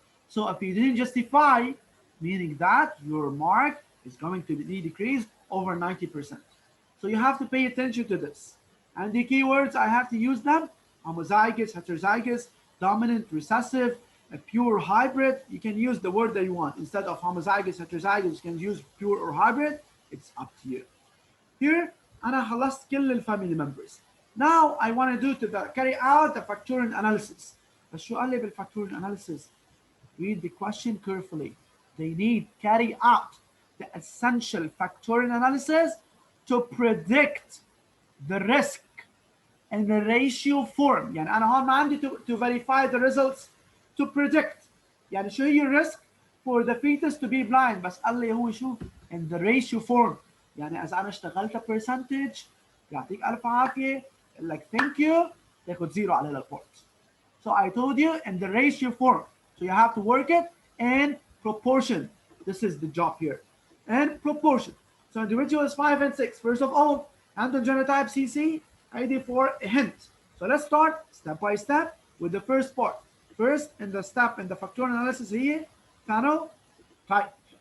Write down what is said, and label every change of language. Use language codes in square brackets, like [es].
[en] So if you didn't justify, meaning that your mark is going to be decreased over 90%. So you have to pay attention to this. And the keywords, I have to use them: homozygous, heterozygous, dominant, recessive, a pure hybrid. You can use the word that you want. Instead of homozygous, heterozygous, you can use pure or hybrid. It's up to you. Here, [ar] أنا خلصت كل الفاميلي members. [en] Now I want to carry out the factorial analysis. [ar] بس شو قال لي بالfactorial analysis? [en] Read the question carefully. They need carry out the essential factorial analysis to predict the risk in the ratio form. [ar] يعني أنا هون ما عندي [en] to verify the results, to predict. [ar] يعني شو هي الريسك؟ [en] for the fetus to be blind. [ar] بس قال لي هو شو [en] in the ratio form. [ar] يعني إذا أنا اشتغلت percentage يعطيك ألف عافية يقول لك [en] thank you [ar] تاخد زيرو على البورت. [en] So I told you in the ratio form. So you have to work it in proportion. This is the job here. And proportion. So individuals 5 and 6. First of all, and the genotype CC, ID for a hint. So let's start step by step with the first part. First, in the step in the factorial analysis here, phenotype.